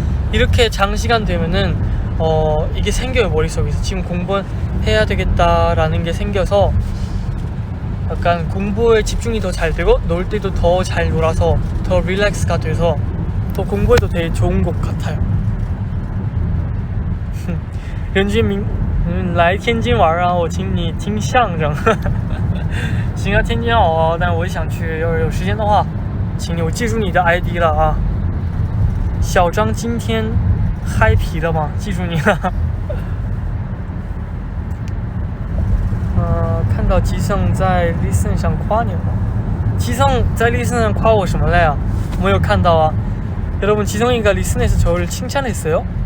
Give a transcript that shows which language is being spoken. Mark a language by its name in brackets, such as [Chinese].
[Korean] 이렇게 장시간 되면은 이게 생겨요. 머릿속에서 지금 공부해야 되겠다라는 게 생겨서 약간 공부에 집중이 더 잘 되고, 놀 때도 더 잘 놀아서 더 릴렉스가 돼서 더 공부에도 되게 좋은 것 같아요. [Chinese] 任俊明来天津玩啊，我请你听相声。行啊，天津好，但我想去，要是有时间的话，请你，我记住你的 ID 了啊。小张今天嗨皮了吗？记住你了。看到吉盛在 Listen 上夸你了吗？吉盛在 Listen 上夸我什么了呀？没有看到啊。 [Korean] 여러분, 지성이가 리슨에서 저를 칭찬했어요?